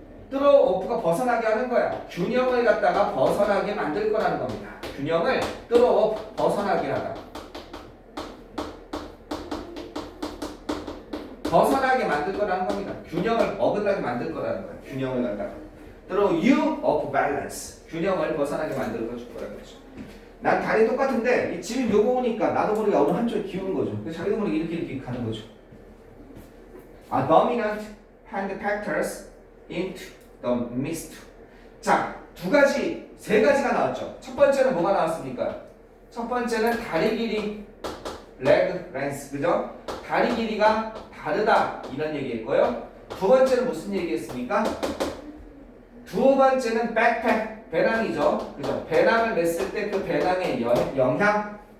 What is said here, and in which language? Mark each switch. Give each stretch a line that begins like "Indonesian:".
Korean: throw off가 벗어나게 하는 거야. 균형을 갖다가 벗어나게 만들 거라는 겁니다. 균형을 throw off 벗어나게 하다. 벗어나게 만들 거라는 겁니다. 균형을 어긋나게 만들 거라는 거야. 균형을 갖다가
English: throw you off balance.
Korean: 균형을 벗어나게 만들 거라는 거죠. 난 다리 똑같은데 지금 요거 오니까 나도 모르게 어느 한쪽에 기우는 거죠. 그래서 자기도 모르게 이렇게 가는 거죠.
English: dominant hand factors into the mixed.
Korean: 자, 세 가지가 나왔죠. 첫 번째는 뭐가 나왔습니까? 첫 번째는 다리 길이, leg length, 그죠? 다리 길이가 다르다 이런 얘기했고요. 두 번째는 무슨 얘기했습니까? 두 번째는 backpack. 배낭이죠. 그죠? 배낭을 맸을 때 그 배낭의 영향.